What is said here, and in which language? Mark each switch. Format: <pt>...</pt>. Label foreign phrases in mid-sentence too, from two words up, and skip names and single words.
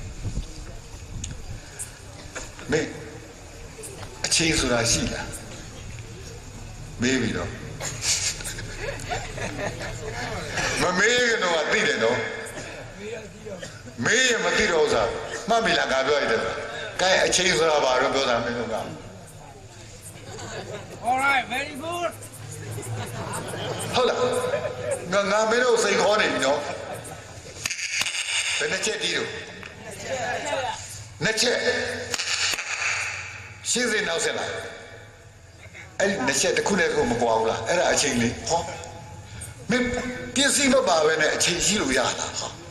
<my>မင်းအချိန်ဆိုတာရှိလားမေးပြီးတော့မမေးကတော့သိတယ်နော်မေးရမသိတော့စားမှတ်ပြီလားငါပြောရတယ်ကဲအချိန်ဆိုတာဘာလို့ပြောတာမင်းတို့က</my> <en>All right very good</en> <my>ဟုတ်လားငါမင်းတို့စိတ်ခေါ်နေပြီနော်ဘယ်နှချက်တီးတော့နှစ်ချက်ရှင်းစင်နောက်ဆက်လာအဲ့ဒီနှစ်ချက်တစ်ခုနဲ့တစ်ခုမကွာဘူးလားအဲ့ဒါအချိန်လေးဟောမင်းပြည့်စည်မပါပဲနဲ့အချိန်ရှိလို့ရတာဟော</my>